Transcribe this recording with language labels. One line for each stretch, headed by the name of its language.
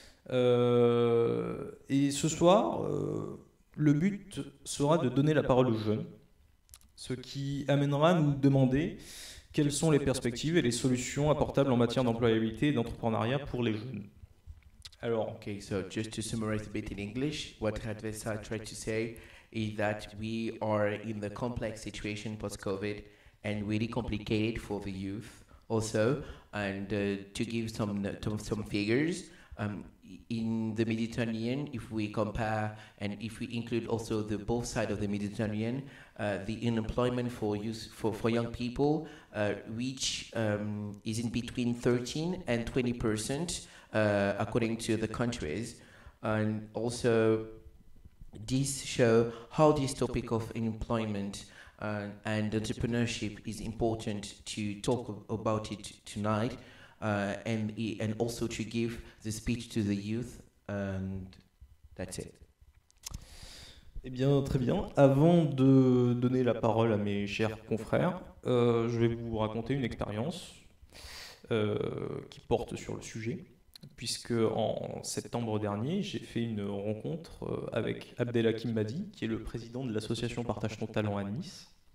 French: Et ce soir, le but sera de donner la parole aux jeunes, ce qui amènera à nous demander quelles sont les perspectives et les solutions apportables en matière d'employabilité et d'entrepreneuriat pour les jeunes.
English: Alors, okay, so just to summarize a bit in English, what Advesa tried to say is that we are in the complex situation post-COVID and really complicated for the youth also. And to give some figures, in the Mediterranean, if we compare and if we include also the both sides of the Mediterranean, the unemployment for young people is in between 13 and 20%, according to the countries. And also, this show how this topic of employment and entrepreneurship is important to talk about it tonight. And also to give the speech to the youth, and that's it.
French: Eh bien, très bien. Avant de donner la parole à mes chers confrères, je vais vous raconter une expérience qui porte sur le sujet, puisque en septembre dernier, j'ai fait une rencontre avec Abdelhakim Madi, qui est le président de l'association Partage ton talent à Nice.